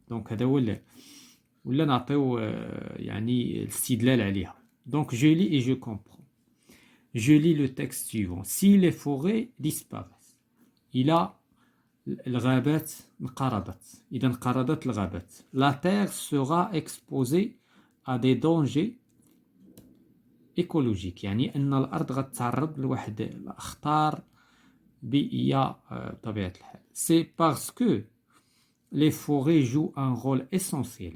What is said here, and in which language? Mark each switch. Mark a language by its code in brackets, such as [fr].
[ar] دونك هذا هو ولا نعطيو يعني الاستدلال عليها. [fr] Donc je lis et je comprends. Je lis le texte suivant. Si les forêts disparaissent, il a [ar] الغابات انقرضت. إذا انقرضت الغابات. [fr] La terre sera exposée à des dangers écologiques. [ar] يعني أن الأرض غتتعرض لواحد الأخطار بيئية بطبيعة الحال. [fr] C'est parce que les forêts jouent un rôle essentiel.